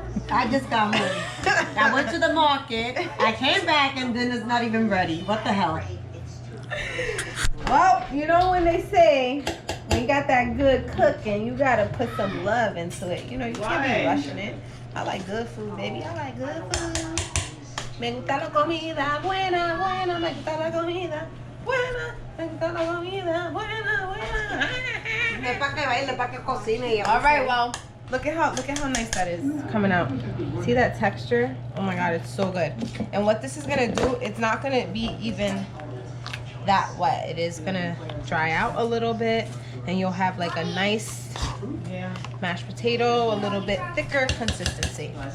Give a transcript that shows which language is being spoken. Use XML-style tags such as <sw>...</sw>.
<en>I just got home. I went to the market. I came back and dinner's not even ready. What the hell? Well, you know when they say when you got that good cooking, you gotta put some love into it. You know, you can't be rushing it. I like good food, baby. I like good food.</en> <es>Me gusta la comida buena, buena. Me gusta la comida buena. Me gusta la comida buena, buena. Es para que baile, para que cocine.</es> <en>All right, well, look at how nice that is coming out. See that texture? Oh my God, it's so good. And what this is gonna do, it's not gonna be even that wet. It is gonna dry out a little bit, and you'll have like a nice mashed potato, a little bit thicker consistency.</en>